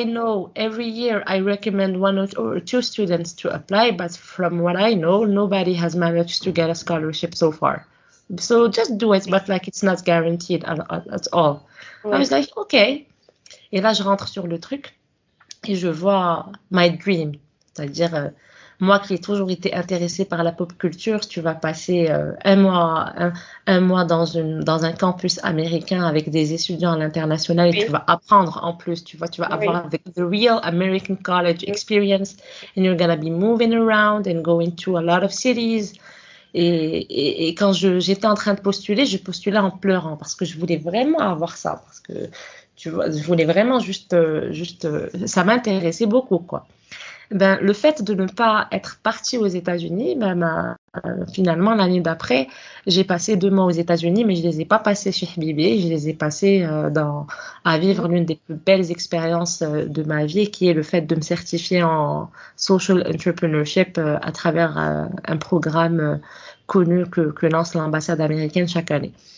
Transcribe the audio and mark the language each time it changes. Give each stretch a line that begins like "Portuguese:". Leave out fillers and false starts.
English: I know, every year I recommend one or two students to apply, but from what I know, nobody has managed to get a scholarship so far. So just do it, but like it's not guaranteed at all. I was
French: Oui.
English: like, okay.
French: Et là, je rentre sur le truc et je vois
English: my dream,
French: c'est-à-dire moi qui ai toujours été intéressée par la pop culture, tu vas passer un mois dans un campus américain avec des étudiants à l'international et tu Oui. vas apprendre en plus, tu vas Oui. avoir
English: the real American college experience and you're gonna be moving around and going to a lot of cities.
French: Et quand j'étais en train de postuler, je postulais en pleurant parce que je voulais vraiment avoir ça, parce que tu vois, je voulais vraiment ça m'intéressait beaucoup, quoi. Ben, le fait de ne pas être partie aux États-Unis, finalement, l'année d'après, j'ai passé 2 mois aux États-Unis, mais je les ai pas passés chez Habibi, je les ai passés à vivre l'une des plus belles expériences de ma vie, qui est le fait de me certifier en social entrepreneurship à travers un programme connu que lance l'ambassade américaine chaque année.